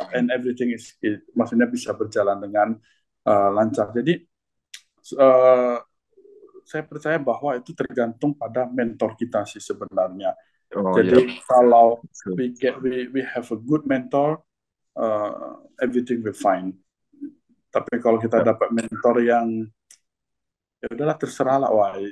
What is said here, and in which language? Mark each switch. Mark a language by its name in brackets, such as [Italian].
[English] and everything [Indonesian] maksudnya bisa berjalan dengan lancar. Jadi uh, saya percaya bahwa itu tergantung pada mentor kita sih sebenarnya. Oh ya. Jadi kalau Betul. [English] we have a good mentor, everything will fine. [Indonesian] Tapi kalau kita Ya. dapat mentor yang ya udahlah terserah lah, wah